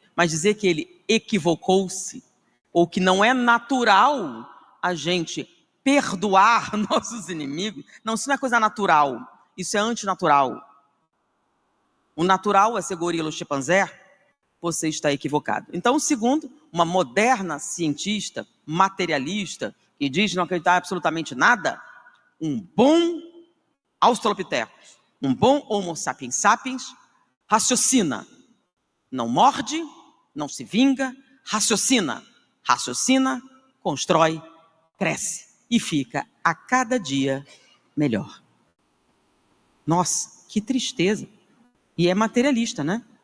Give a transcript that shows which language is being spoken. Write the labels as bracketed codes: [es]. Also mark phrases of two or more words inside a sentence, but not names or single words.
[pt] Mas dizer que ele equivocou-se, ou que não é natural a gente perdoar nossos inimigos, não, isso não é coisa natural, isso é antinatural. O natural é ser gorila ou chimpanzé, você está equivocado. Então, segundo, uma moderna cientista, materialista, que diz não acreditar em absolutamente nada, um bom Australopithecus, um bom Homo sapiens sapiens, raciocina, não morde, não se vinga, raciocina, constrói, cresce e fica a cada dia melhor. Nossa, que tristeza. E é materialista, né?